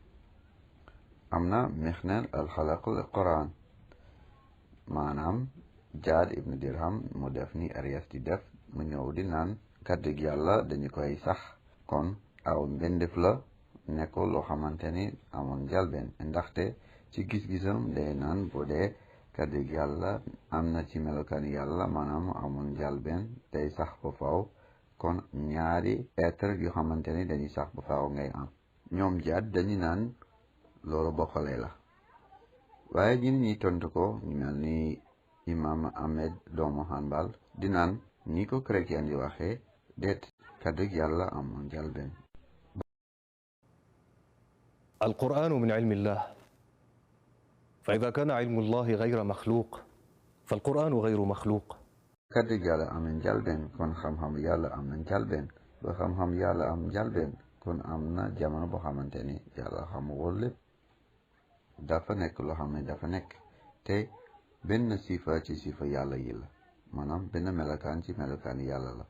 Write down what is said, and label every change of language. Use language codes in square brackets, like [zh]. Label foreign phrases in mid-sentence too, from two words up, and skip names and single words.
[wo] am na [ar] محنة خلق القرآن [wo] maanaam Jaad ibn Dirham mu def ni Arius di def mu ñëw di naan kàddu yàlla dañu koy sax kon aw mbindeef la nekkul loo xamante ni amoon njalbeen ndaxte ci gis-gisam day naan bu dee kàddu yàlla am na ci melokaan yàlla maanaam amoon njalbeen day sax ba faw kon ñaari être yu xamante ni dañuy sax ba faw ngay am. ñoom Jaad dañu naan loolu bokkale la waaye ñi tontu ko ñu mel ni imam Ahmed doomu Hanbal di naan ni ko chrétien di waxee déet kàddu yàlla amoon njalbeen. [ar] القرآن من علم الله، فإذا كان علم الله غير مخلوق فالقرآن غير مخلوق. [wo] kàddu yàlla am na njalbeen kon xam-xam yàlla am na njalbeen ba xam-xam yàlla am njalbeen kon am na jamono boo xamante ni yàlla xamuwul lépp dafa nekk loo xam ne dafa nekk te benn sifa ci sifa yàlla yi la maanaam benn melokaan ci melokaan yàlla la.